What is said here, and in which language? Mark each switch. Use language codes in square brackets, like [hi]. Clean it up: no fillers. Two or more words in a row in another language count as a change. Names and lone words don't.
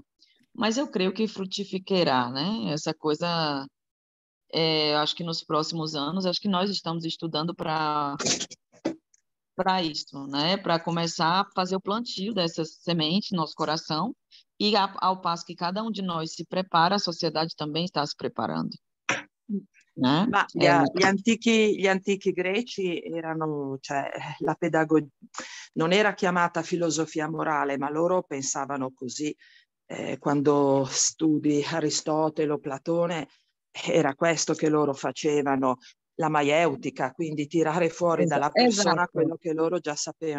[pt] Mas eu creio que frutificará, né? Essa coisa, acho que nos próximos anos, acho que nós estamos estudando para isso, né? Para começar a fazer o plantio dessas sementes no nosso coração e ao passo que cada um de nós se prepara, a sociedade também está se preparando. [it] Ma gli antichi greci erano, cioè, la pedagogia non era chiamata filosofia morale, ma loro pensavano così. Quando studi Aristotele o Platone, era questo che loro facevano, la maieutica, quindi tirare fuori dalla persona quello che loro già sapevano.